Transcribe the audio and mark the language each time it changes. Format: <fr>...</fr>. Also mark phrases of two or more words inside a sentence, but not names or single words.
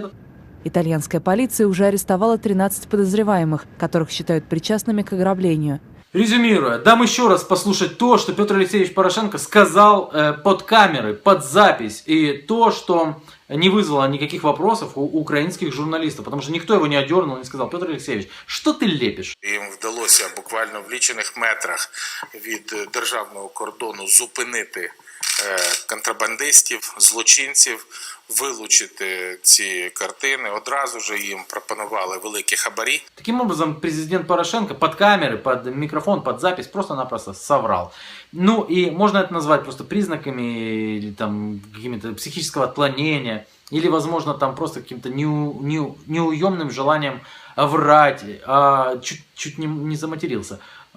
<ru>Итальянская полиция уже арестовала 13 подозреваемых, которых считают причастными к ограблению. Резюмируя, дам еще раз послушать то, что Петр Алексеевич Порошенко сказал под камеры, под запись, и то, что не вызвало никаких вопросов у украинских журналистов, потому что никто его не одернул, не сказал: Петр Алексеевич, что ты лепишь?</ru> <uk>Їм вдалося буквально в лічених метрах від державного кордону зупинити контрабандистів, злочинців, вилучити ці картини. Одразу ж їм пропонували великі хабарі.</uk> <ru>Таким образом, президент Порошенко под камеры, под микрофон, под запись просто-напросто соврал. Ну и можно это назвать просто признаками или там какими-то психического отклонения, или, возможно, там просто каким-то неуемным желанием врать, чуть не заматерился.</ru>